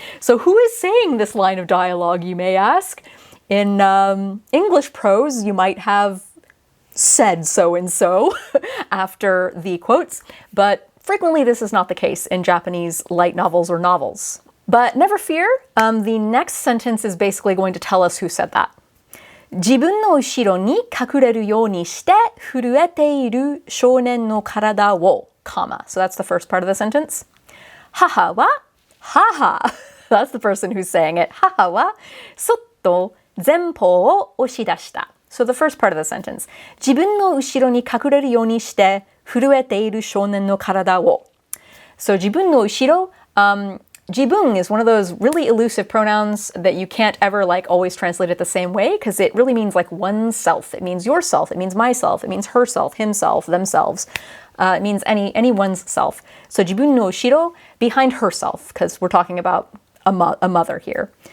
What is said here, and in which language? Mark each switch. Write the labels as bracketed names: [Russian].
[English] So who is saying this line of dialogue, you may ask? In English prose, you might have said so-and-so after the quotes, but frequently this is not the case in Japanese light novels or novels. But never fear, the next sentence is basically going to tell us who said that. [Japanese] 自分の後ろに隠れるようにして震えている少年の体を, comma. [English] So that's the first part of the sentence. 母は, haha. That's the person who's saying it. [Japanese] 母はそっと前方を押し出した. [English] So the first part of the sentence. [Japanese] 自分の後ろに隠れるようにして震えている少年の体を. So 自分の後ろ, [English] jibun is one of those really elusive pronouns that you can't ever like always translate it the same way, because it really means like oneself. It means yourself, it means myself, it means herself, himself, themselves. It means anyone's self. So [Japanese] jibun no ushiro, [English] behind herself, because we're talking about a mother here.